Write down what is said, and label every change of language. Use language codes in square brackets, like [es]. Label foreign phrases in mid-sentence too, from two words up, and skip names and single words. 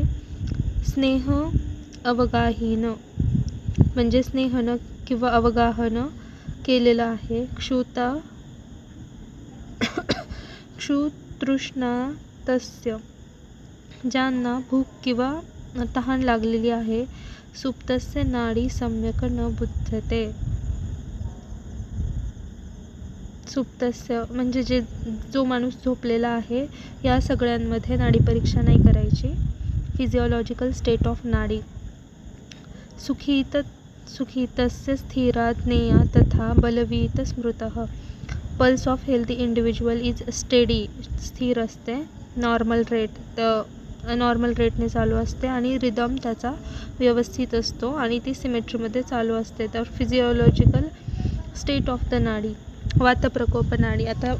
[sa] स्नेह अवगाहीन, [mr] म्हणजे स्नेहन किंवा अवगाहन केलेलं आहे. क्षुतृष्णातस्य, ज्यांना भूक किंवा तहान लागलेली आहे. [sa] सुप्तस्य नाडी सम्यक न बुध्यते. [mr] सुप्तस्य म्हणजे जो माणूस झोपलेला आहे. या सगळ्यांमध्ये नाडी परीक्षा नाही करायची. [en] physiological state of nadi. [sa] सुखितस्य स्थिरा ज्ञेया तथा बलवीत स्मृतः. [en] pulse of healthy individual is steady, [mr] स्थिर असते. [en] normal rateने [mr] चालू असते आणि रिदम त्याचा व्यवस्थित असतो आणि ती सिमेट्रीमध्ये चालू असते. [en] तर physiological state of the nadi.